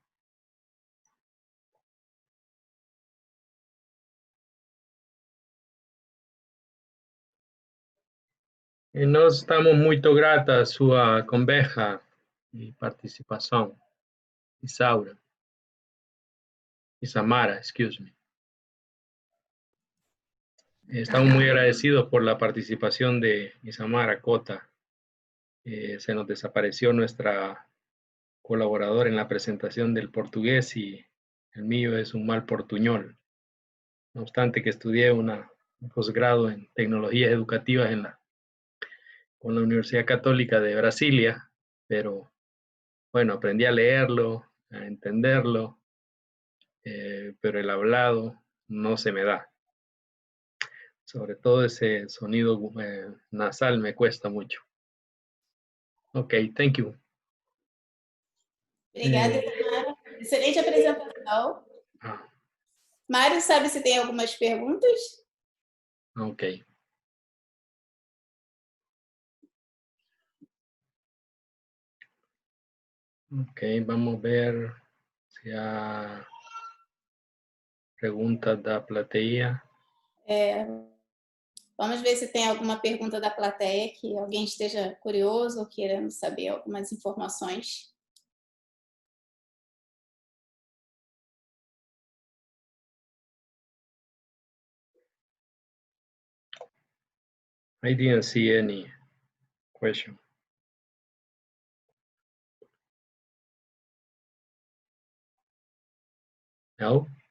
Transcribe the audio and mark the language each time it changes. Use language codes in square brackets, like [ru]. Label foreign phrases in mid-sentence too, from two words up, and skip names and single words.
[pt] E nós estamos muito gratos à sua conversa e participação, Isaura. [en] Isamara, excuse me. [es] Estamos muy agradecidos por la participación de Isamara Cota. Se nos desapareció nuestra colaboradora en la presentación del portugués y el mío es un mal portuñol. No obstante que estudié un posgrado en tecnologías educativas con la Universidad Católica de Brasilia, pero bueno, aprendí a leerlo, a entenderlo, pero el hablado no se me da. Sobre todo ese sonido nasal me cuesta mucho. [en] Ok, thank you. [pt] Obrigada, Isamara. Excelente apresentação. Mário, sabe se tem algumas perguntas? [es] Ok. Ok, vamos a ver si hay preguntas [pt] da plateia. Vamos ver se tem alguma pergunta da plateia que alguém esteja curioso ou querendo saber algumas informações. [en] I didn't see any question. [es] No?